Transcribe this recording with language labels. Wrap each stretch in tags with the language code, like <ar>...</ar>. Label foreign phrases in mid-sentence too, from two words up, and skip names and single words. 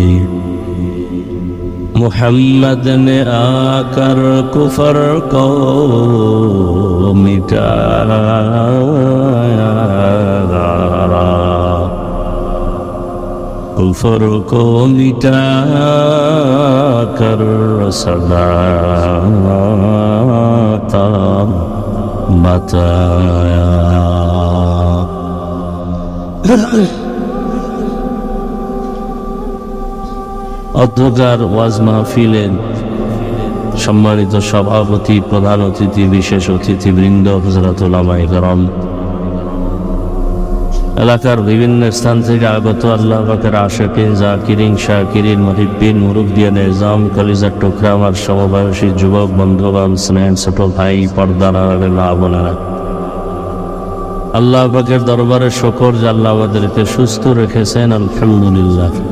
<ur>محمد نے آ کر کفر کو مٹایا، کفر کو مٹا کر صداقت بتایا.</ur> <bn>অধ্যকার ওয়াজ মাহফিলের সম্মানিত সভাপতি, প্রধান অতিথি, বিশেষ অতিথিবৃন্দ, হযরত উলামায়ে কেরাম, এলাকার বিভিন্ন স্থান থেকে আগত আল্লাহ পাকের আশিকিন, জাকিরিন, শাকিরিন, মুহিব্বিন, মুরব্বিয়ান নিজাম, কলিজার টুকরা আমার সমবয়সী যুবক বন্ধুগণ, স্নেহের ছোট ভাই, পর্দার আড়ালের মা বোনেরা, আল্লাহ পাকের দরবারে শুকর যে আল্লাহ আমাদেরকে সুস্থ রেখেছেন, আলহামদুলিল্লাহ।</bn>